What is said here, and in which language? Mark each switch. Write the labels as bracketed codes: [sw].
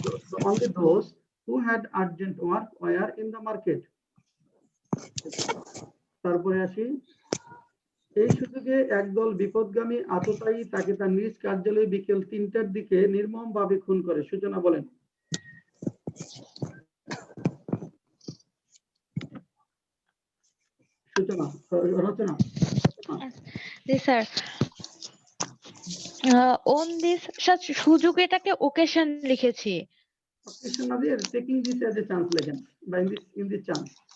[en] So only those who had urgent work were in the market. [bn] তারপরে আসি, এই সুযোগে একদল বিপদগামী আততায়ী তাকে তার নিজ কার্যালয়ে বিকেল 3টার দিকে নির্মমভাবে খুন করে। সূচনা বলেন। সূচনা রচনা। জি স্যার, [en] on this [bn] সুযোগ এটাকে occasion লিখেছি। [en] occasion [bn] না দিয়ে [en] taking this as a chance [bn] লেখেন বা [en] in this chance।